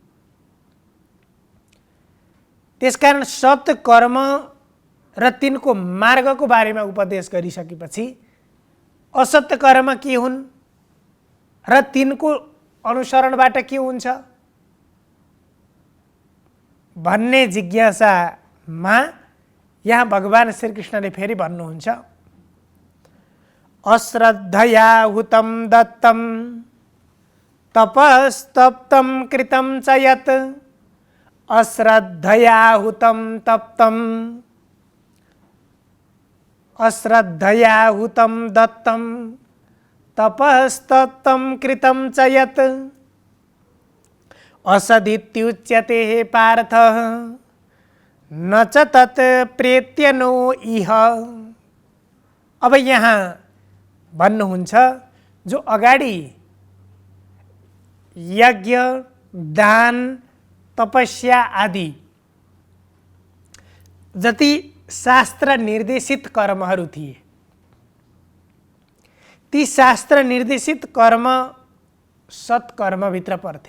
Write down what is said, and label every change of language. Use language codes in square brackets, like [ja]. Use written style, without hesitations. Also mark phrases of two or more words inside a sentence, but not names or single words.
[ne] त्यसकारण सत्य कर्म र तिनको मार्गको बारेमा उपदेश गरिसकेपछि असत्य कर्म के हुन् र तिनको अनुसरणबाट के हुन्छ भन्ने जिज्ञासामा यहाँ भगवान श्रीकृष्णले फेरि भन्नुहुन्छ, [sa] अश्रद्धया हुतं दत्तं तपस्तप्तं कृतं च यत् अश्रद्धया हुतं तप्तं अश्रद्धया हुतं दत्तं तपस्तप्तं कृतं च यत् असदित्युच्यते पार्थ न च तत् प्रेत्यनो इह। [ne] अब यहाँ भन्नुहुन्छ जो अगाडि यज्ञ दान तपस्या आदि जति शास्त्र निर्देशित कर्महरू थिए ती शास्त्र निर्देशित कर्म सत्कर्मभित्र पर्थे।